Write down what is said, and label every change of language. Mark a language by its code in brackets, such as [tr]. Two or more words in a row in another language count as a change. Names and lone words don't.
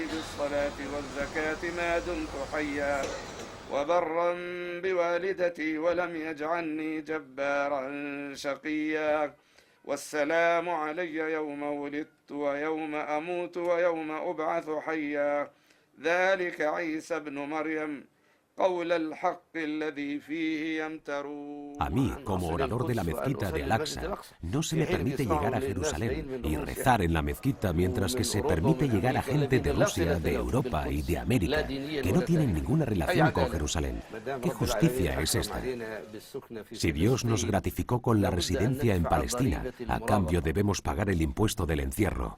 [ar] بالصلاة والزكاة ما دمت حيا وبرا بوالدتي ولم يجعلني جبارا شقيا والسلام علي يوم ولدت ويوم أموت ويوم أبعث حيا ذلك عيسى ابن مريم قول الحق الذي فيه يمترون. [es] A mí, como orador de la mezquita de Al-Aqsa, no se me permite llegar a Jerusalén y rezar en la mezquita, mientras que se permite llegar a gente de Rusia, de Europa y de América que no tienen ninguna relación con Jerusalén. ¿Qué justicia es esta? Si Dios nos gratificó con la residencia en Palestina, a cambio debemos pagar el impuesto del encierro.